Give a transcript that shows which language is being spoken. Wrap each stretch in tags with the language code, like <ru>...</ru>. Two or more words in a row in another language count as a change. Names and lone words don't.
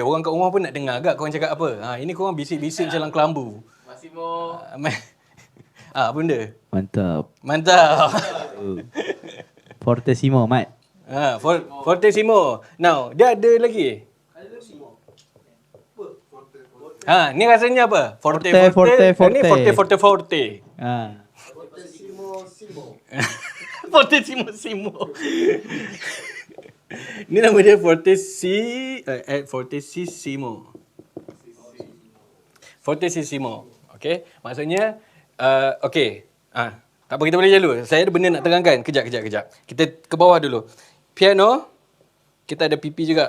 <ms>Orang kat rumah pun nak dengar agak korang cakap apa. Ini korang bisik-bisik macam kelambu. Massimo. Apa benda? Mantap. Mantap. Fortissimo, Mat. Fortissimo. Now, dia ada lagi. Ni rasanya apa? Forte. Ni forte. Fortissimo. Ni nama dia Fortissimo. Okey. Maksudnya okey. Tak apa, kita boleh dulu. Saya ada benda nak terangkan. Kejap. Kita ke bawah dulu. Piano. Kita ada pipi juga.</ms>